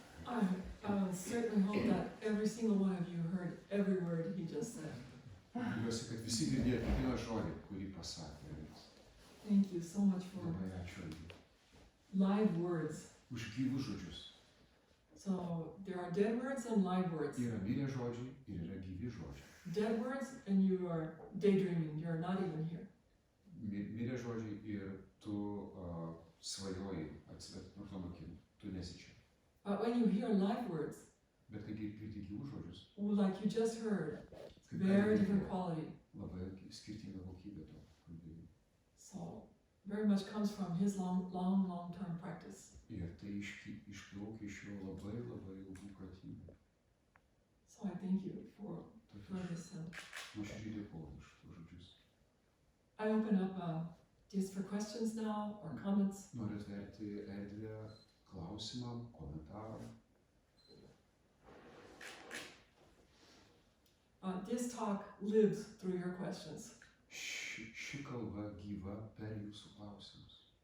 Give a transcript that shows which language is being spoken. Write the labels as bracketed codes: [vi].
[en] I certainly hope that every single one of you heard every word he just said. [lt] Tikiuosi, kad visi girdėjo kiekvieną žodį, kurį pasakė. [en] Thank you so much for [lt] Labai ačiū [en] live words. [lt] už gyvus žodžius. [en] So there are dead words and live words. [lt] Yra mirę žodžiai ir yra gyvi žodžiai. [en] Dead words and you are daydreaming, you're not even here. [lt] Mirę žodžiai ir tu svajoji atsivertom akim, tu nesi čia. [en] But when you hear live words, [lt] Bet kai girdi gyvus žodžius, [en] like you just heard, very different quality. [lt] labai skirtinga kokybė to kalbėjimo. [en] So very much comes from his long-term practice. [lt] Ir tai išplaukia iš jo labai ilgų pratybų. [en] So I thank you for this. [lt] Nuoširdžiai dėkoju už tuos žodžius. [en] I open up just for questions now or comments. [lt] Noriu atverti erdvę klausimam, komentaram. [en] This talk lives through your questions. [lt] Ši kalba gyva per jūsų klausimus.